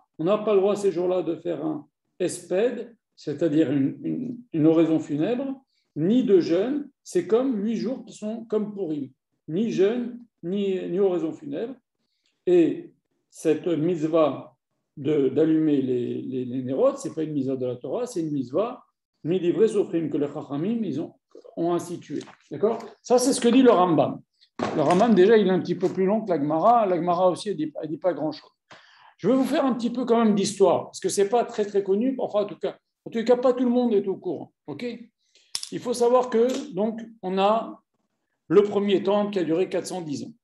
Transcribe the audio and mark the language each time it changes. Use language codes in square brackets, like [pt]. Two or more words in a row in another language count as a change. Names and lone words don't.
[fr] On n'a pas le droit ces jours-là de faire un espède, c'est-à-dire une oraison funèbre, ni de jeûne. C'est comme 8 jours qui sont comme Purim, ni jeûne, ni oraison funèbre. Et cette mitzvah d'allumer les nérodes, ce n'est pas une mitzvah de la Torah, c'est une mitzvah [he] מדברי סופרים [fr] que les Chachamim ont institué. D'accord? Ça, c'est ce que dit le Rambam. Le Rambam, déjà, il est un petit peu plus long que la Gemara. La Gemara aussi, elle ne dit pas grand-chose. Je vais vous faire un petit peu quand même d'histoire, parce que ce n'est pas très, très connu. Enfin, en tout cas, pas tout le monde est au courant. OK? Il faut savoir que, donc, on a le premier temple qui a duré 410 ans.